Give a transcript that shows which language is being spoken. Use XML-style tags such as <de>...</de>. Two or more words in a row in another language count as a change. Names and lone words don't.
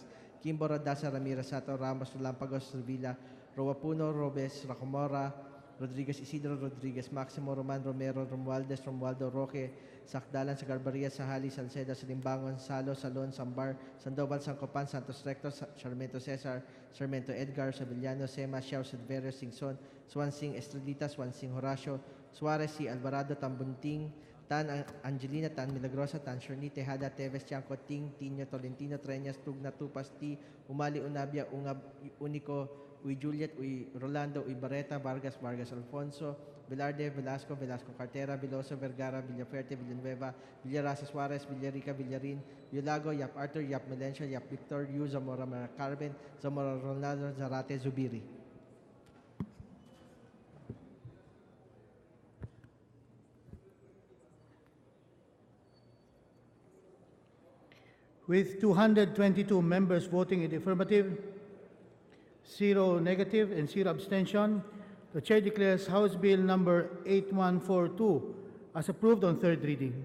<en>Kimbo, Rodasa, Ramirez, Sato, Ramos, Lampagos, Revilla, Roapuno, Robes, Racomora, Rodriguez Isidro, Rodriguez Maximo, Roman Romero, Romualdez, Romualdo Roque, Sakdalan, Sagarbaria, Sahali, Salceda, Salimbangon, Salo, Salon, Sambar, Sandoval, Sancopan, Santos Recto, Sarmento Cesar, Sarmento Edgar, Sabillano, Sema, Xiao, Silverio, Singson, Swansing Estrelita, Swansing Horacio, Suarez, Si Alvarado, Tambunting, Tan Angelina, Tan Milagrosa, Tan Shorni, Tejada, Teves, Tiangco, Ting, Tino, Tolentino, Treñas, Tugna, Tupas, T, Umali, Unabia, Ungab, Unico, Uy Juliet, Uy Rolando, Uy Barreta, Vargas, Vargas Alfonso, Velarde, Velasco, Velasco Cartera, Veloso, Vergara, Villaferte, Villanueva, Villarasa Suarez, Villarica, Villarin, Villago, Yap Arthur, Yap Melencio, Yap Victor, Yu, Zamora Carmen, Zamora Ronaldo, Zarate, Zubiri. With 222 members voting in the affirmative, 0 negative, and 0 abstention, the Chair declares House Bill number 8142 as approved on third reading.</en>